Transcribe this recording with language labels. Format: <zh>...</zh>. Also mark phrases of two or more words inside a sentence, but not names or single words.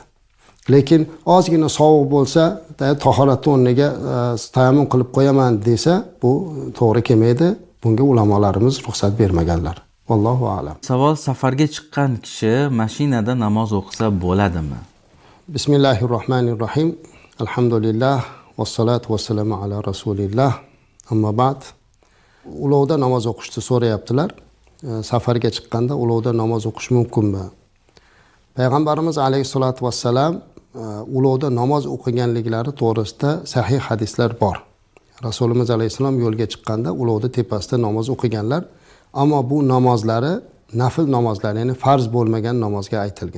<uz>Lekin ozgina sovuq bo'lsa, tahoratning o'rniga tayammum qilib qo'yaman desa, bu to'g'ri kelmaydi. Bunga ulamolarimiz ruxsat bermaganlar.</uz> <ar>والله أعلم.</ar> <uz>Savol: safarga chiqqan kishi mashinada namoz o'qisa bo'ladimi?</uz> <ar>بسم الله الرحمن الرحيم. الحمد لله والصلاة والسلام على رسول الله. أما بعد.</ar> <uz>Ulovda namoz o'qishni so'rayaptilar. Safarga chiqqanda ulovda namoz o'qish mumkinmi? Payg'ambarimiz</uz> <ar>عليه الصلاة والسلام</ar> <uz>ulovda namoz o'qiganliklari to'g'risida sahih hadislar bor. Rasulimiz alayhisalom yo'lga chiqqanda ulovda tepasida namoz o'qiganlar, ammo bu namozlari nafl namozlar, ya'ni farz bo'lmagan namozga aytilgan.</uz>